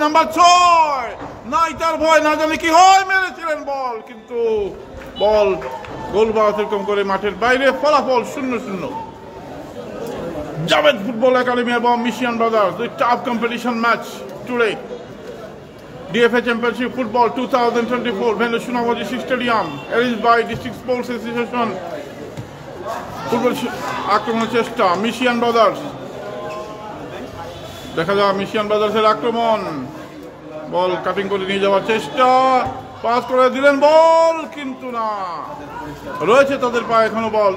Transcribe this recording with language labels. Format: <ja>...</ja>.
<bn>Number 6 নাই তার ভয়, না জানি কি হয়, মেরেছিলেন বল, কিন্তু বল গোল বা অতিক্রম করে মাঠের বাইরে। ফলাফল 0-0। জাবেদ ফুটবল একাডেমি এবং মিশিয়ান brothers,</bn> <en>the tough competition match today. DFA Championship Football 2024 venue Sonamarhi Stadium, arranged by District Sports Association.</en> <bn>Football আক্রমণের চেষ্টা মিশিয়ান ব্রাদার্স, দেখা যাক মিশিয়ান ব্রাদার্সের আক্রমণ। বল কাটিং করে নিয়ে যাওয়ার চেষ্টা, পাস করে দিলেন বল, কিন্তু না, রয়েছে তাদের পায়ে এখনো বল।</bn>